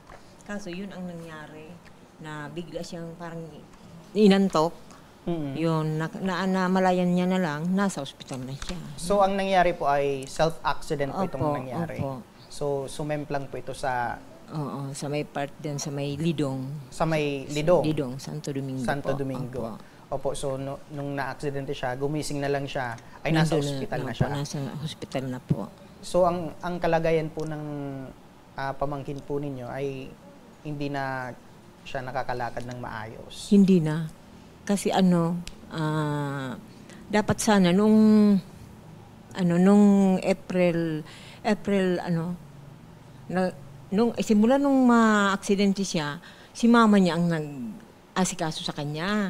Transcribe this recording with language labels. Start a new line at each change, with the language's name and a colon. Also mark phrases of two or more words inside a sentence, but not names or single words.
Filipino: Kaso yun ang nangyari na bigla siyang parang inantok. Yun, namalayan niya na lang, nasa ospital na siya. So, ang nangyari po ay self-accident po itong nangyari. Opo. So, sumemplang po ito sa... Oo, sa may part din, sa may Lidong. Sa may Lidong? Lidong, Santo Domingo Santo po. Domingo. Opo. So, nung na-aksidente siya, gumising na lang siya, ay nasa ospital na siya. Nasa hospital na po. So, ang kalagayan po ng pamangkin po ninyo ay hindi na siya nakakalakad ng maayos. Hindi na. Kasi dapat sana nung April simula nung ma-aksidente siya, si mama niya ang nag-asikaso sa kanya.